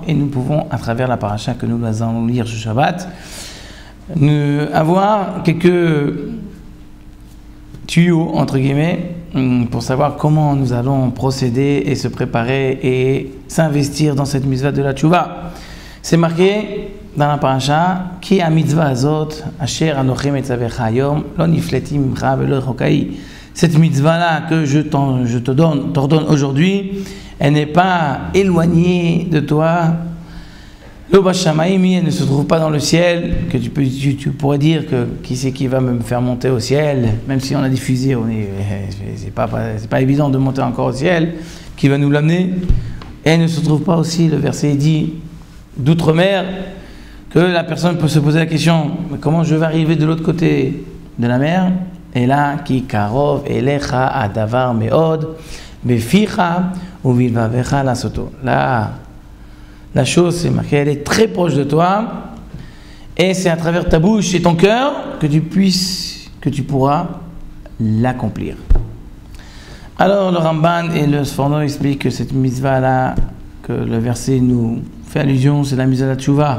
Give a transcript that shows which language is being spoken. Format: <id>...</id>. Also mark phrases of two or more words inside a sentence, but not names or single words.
<fr>Et nous pouvons, à travers la paracha que nous allons lire ce Shabbat, avoir quelques tuyaux, entre guillemets, pour savoir comment nous allons procéder et se préparer et s'investir dans cette mitzvah de la Teshuvah. C'est marqué dans la paracha</fr> <he>כי המצוה הזאת אשר אנכי מצוך היום לא נפלאת ממך ולא רחוקה.</he> <fr>Cette mitzvah-là que je t'ordonne aujourd'hui, elle n'est pas éloignée de toi.</fr> <he>לא בשמים,</he> <fr>elle ne se trouve pas dans le ciel, que tu pourrais dire que qui c'est qui va me faire monter au ciel, même si on a diffusé, c'est pas évident de monter encore au ciel, qui va nous l'amener. Et elle ne se trouve pas aussi, le verset dit d'outre-mer, que la personne peut se poser la question, mais comment je vais arriver de l'autre côté de la mer? Et là,</fr> <he>כי קרוב אליך הדבר מאד בפיך ובלבבך לעשתו.</he> <fr>Là, la chose, c'est marqué, elle est très proche de toi, et c'est à travers ta bouche et ton cœur que tu pourras l'accomplir. Alors, le Ramban et le Sforno expliquent que cette mitzvah-là, que le verset nous fait allusion, c'est la mitzvah de la Teshuvah.</fr>